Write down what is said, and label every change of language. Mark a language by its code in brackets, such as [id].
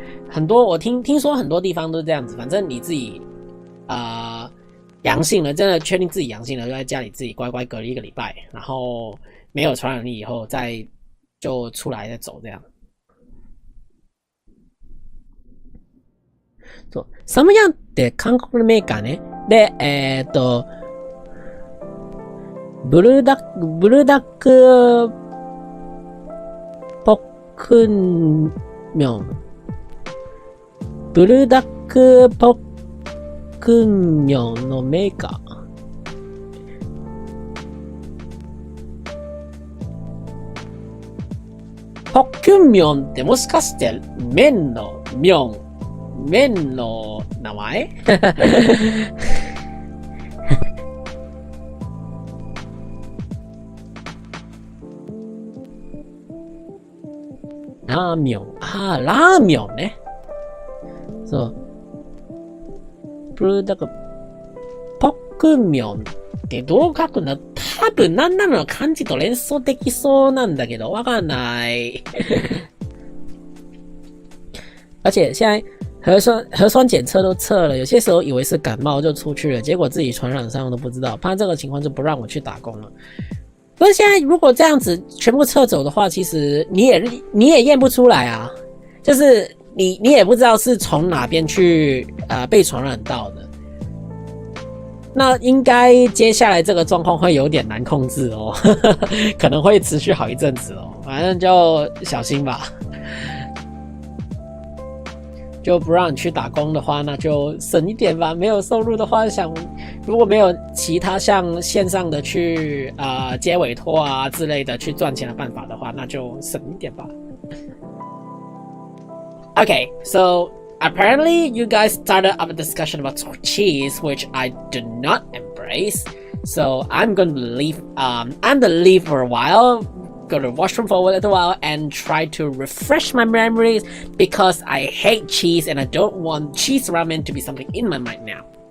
[zh] 很多我听说很多地方都是这样子，反正你自己阳性了，真的确定自己阳性了，就在家里自己乖乖隔离1个礼拜，然后没有传染力以后再就出来再走这样。 [ja] そう。サムヤンって韓国のメーカーね。で、ブルダックポックンミョン。ブルダックポックンミョンのメーカー。ポックンミョンってもしかして麺のミョン、麺の名前ラーミョン。ああ、ラーミョンね。そう。だから、ポックンミョンってどう書くの？多分何なの漢字と連想できそうなんだけど、わかんない。 [zh] 而且现在核酸检测都测了，有些时候以为是感冒就出去了，结果自己传染上都不知道，怕这个情况就不让我去打工了。可是现在如果这样子全部撤走的话，其实你也验不出来啊，就是你也不知道是从哪边去被传染到的。那应该接下来这个状况会有点难控制哦，可能会持续好一阵子哦，反正就小心吧。就不让你去打工的话，那就省一点吧。没有收入的话，如果没有其他像线上的去接委托啊之类的去赚钱的办法的话，那就省一点吧。 [en] Okay, so apparently you guys started up a discussion about cheese, which I do not embrace. So I'm gonna leave. I'm gonna leave for a while. Go to the washroom for a little while and try to refresh my memories because I hate cheese and I don't want cheese ramen to be something in my mind now.